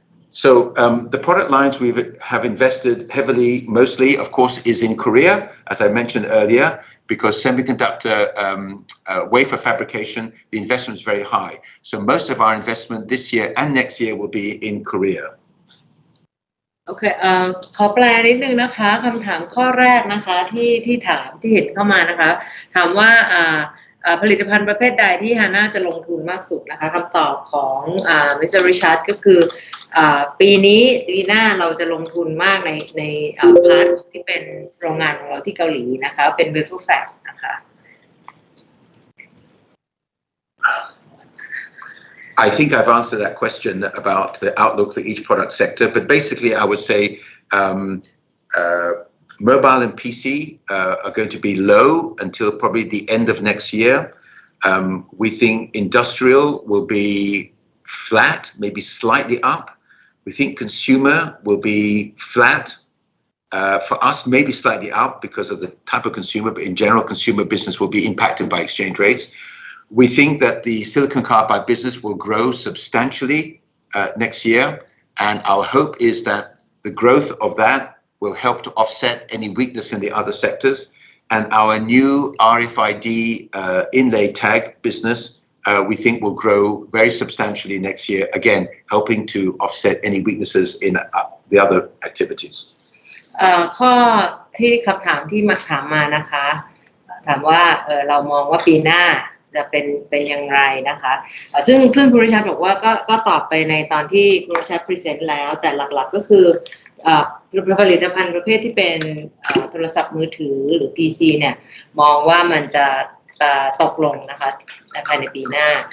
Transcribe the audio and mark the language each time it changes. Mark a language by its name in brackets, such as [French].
[English] So the product lines we have invested heavily, mostly, of course, is in Korea, as I mentioned earlier, because semiconductor wafer fabrication, the investment is very high. So most of our investment this year and next year will be in Korea. [Thai] โอเคขอแปลนิดนึงนะคะคำถามข้อแรกนะคะที่ถามที่เห็นเข้ามานะคะถามว่าผลิตภัณฑ์ประเภทใดที่ฮาน่าจะลงทุนมากสุดนะคะคำตอบของมิสเตอร์ริชาร์ดก็คือปีหน้าเราจะลงทุนมากในพาร์ทที่เป็นโรงงานของเราที่เกาหลีนะคะเป็น wafer fab นะคะ [English] I think I've answered that question about the outlook for each product sector, but basically I would say mobile and PC are going to be low until probably the end of next year. We think industrial will be flat, maybe slightly up. We think consumer will be flat. For us, maybe slightly up because of the type of consumer, but in general, consumer business will be impacted by exchange rates. We think that the silicon carbide business will grow substantially next year, and our hope is that the growth of that will help to offset any weakness in the other sectors. And our new RFID inlay tag business, we think will grow very substantially next year, again, helping to offset any weaknesses in the other activities. [Thai] ข้อที่คำถามที่มาถามมานะคะถามว่าเรามองว่าปีหน้า จะเป็นอย่างไรนะคะซึ่งคุณริชาร์ดบอกว่าก็ตอบไปในตอนที่คุณริชาร์ดพรีเซนต์แล้วแต่หลักๆก็คือผลิตภัณฑ์ประเภทที่เป็นโทรศัพท์มือถือหรือ PC เนี่ยมองว่ามันจะตกลงนะคะภายในปีหน้า